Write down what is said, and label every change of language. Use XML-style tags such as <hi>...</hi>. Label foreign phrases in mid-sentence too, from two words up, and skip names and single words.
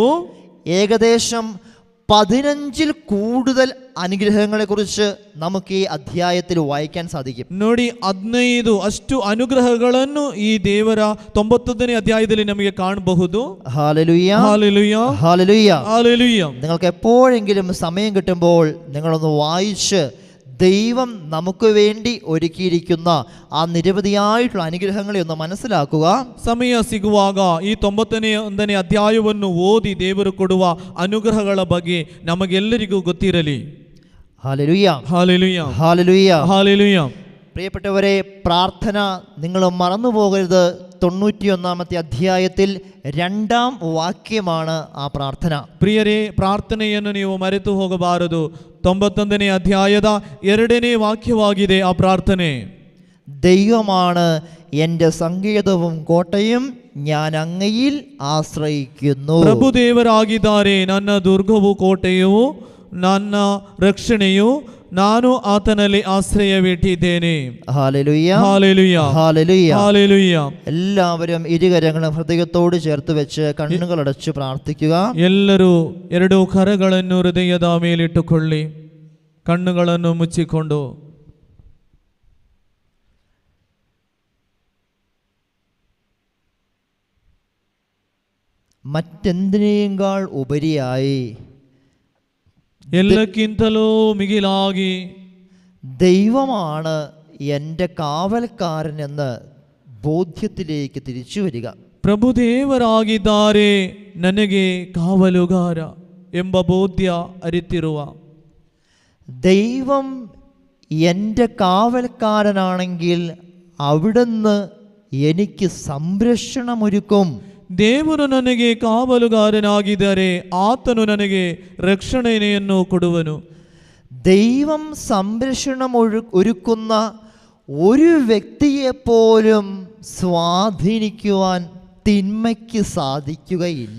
<ml>ഏകദേശം 15-ൽ കൂടുതൽ അനുഗ്രഹങ്ങളെക്കുറിച്ച് നമുക്ക് ഈ അധ്യായത്തിൽ വായിക്കാൻ സാധിക്കും.</ml> <kn>ನೋಡಿ, 15 ಅಷ್ಟು ಅನುಗ್ರಹಗಳನ್ನು ಈ ದೇವರ 91ನೇ ಅಧ್ಯಾಯದಲ್ಲಿ ನಮಗೆ ಕಾಣಬಹುದು.</kn> <ml>ഹല്ലേലൂയ, ഹല്ലേലൂയ, ഹല്ലേലൂയ, ഹല്ലേലൂയ. നിങ്ങൾക്ക് എപ്പോഴെങ്കിലും സമയം കിട്ടുമ്പോൾ നിങ്ങളൊന്ന് വായിച്ച് ദൈവം നമുക്ക് വേണ്ടി ഒരുക്കിയിരിക്കുന്ന ആ നിരവധിയായിട്ടുള്ള അനുഗ്രഹങ്ങളെ ഒന്ന് മനസ്സിലാക്കുക.</ml> <kn>ಸಮಯ ಸಿಗುವಾಗ ಈ 91ನೇ ಅಧ್ಯಾಯವನ್ನು ಓದಿ ದೇವರು ಕೊಡುವ ಅನುಗ್ರಹಗಳ ಬಗ್ಗೆ ನಮಗೆಲ್ಲರಿಗೂ ಗೊತ್ತಿರಲಿ.</kn> <ml>ഹല്ലേലൂയ, ഹല്ലേലൂയ, ഹല്ലേലൂയ, ഹല്ലേലൂയ. പ്രിയപ്പെട്ടവരെ, പ്രാർത്ഥന നിങ്ങൾ മറന്നു പോകരുത്. 91 അധ്യായത്തിൽ 2-ാം വാക്യമാണ് ആ പ്രാർത്ഥന.</ml> <kn>ಪ್ರಿಯರೇ, ಪ್ರಾರ್ಥನೆಯನ್ನು ನೀವು ಮರೆತು ಹೋಗಬಾರದು. 91ನೇ ಅಧ್ಯಾಯದ 2ನೇ ವಾಕ್ಯವಾಗಿದೆ ಆ ಪ್ರಾರ್ಥನೆ.</kn> <ml>ദൈവമാണ് എൻ്റെ സങ്കേതവും കോട്ടയും, ഞാൻ അങ്ങയിൽ ആശ്രയിക്കുന്നു.</ml> <kn>ಪ್ರಭುದೇವರಾಗಿದ್ದಾರೆ, ನನ್ನ ದುರ್ಗವು ಕೋಟೆಯು ನನ್ನ ರಕ್ಷಣೆಯು, ನಾನು ಆತನಲ್ಲಿ ಆಶ್ರಯವಿಟ್ಟಿದ್ದೇನೆ.</kn> <ml>ഹല്ലേലൂയ, ഹല്ലേലൂയ, ഹല്ലേലൂയ, ഹല്ലേലൂയ. എല്ലാവരും ഇരുകരങ്ങളും ഹൃദയത്തോട് ചേർത്ത് വെച്ച് കണ്ണുകളടച്ച് പ്രാർത്ഥിക്കുക.</ml> <kn>ಎಲ್ಲರೂ ಎರಡು ಕರಗಳನ್ನು ಹೃದಯದ ಮೇಲಿಟ್ಟುಕೊಳ್ಳಿ, ಕಣ್ಣುಗಳನ್ನು ಮುಚ್ಚಿಕೊಂಡು.</kn> <ml>മറ്റെന്തിനേക്കാൾ ഉപരിയായി,</ml> <kn>ಎಲ್ಲಕ್ಕಿಂತಲೂ ಮಿಗಿಲಾಗಿ</kn> <ml>ദൈവമാണ് എൻ്റെ കാവൽക്കാരനെന്ന് ബോധ്യത്തിലേക്ക് തിരിച്ചു വരിക.</ml> <kn>ಪ್ರಭುದೇವರಾಗಿದ್ದಾರೆ, ನನಗೆ ಕಾವಲುಗಾರ ಎಂಬ ಬೋಧ್ಯ ಅರಿತಿರುವ.</kn> <ml>ദൈവം എൻ്റെ കാവൽക്കാരനാണെങ്കിൽ അവിടുന്ന് എനിക്ക് സംരക്ഷണമൊരുക്കും.</ml> <kn>ದೇವರು ನನಗೆ ಕಾವಲುಗಾರನಾಗಿದ್ದರೆ ಆತನು ನನಗೆ ರಕ್ಷಣೆಯನ್ನು ಕೊಡುವನು.</kn> <ml>ദൈവം സംരക്ഷണം ഒരുക്കുന്ന ഒരു വ്യക്തിയെപ്പോലും സ്വാധീനിക്കുവാൻ തിന്മയ്ക്ക് സാധിക്കുകയില്ല.</ml>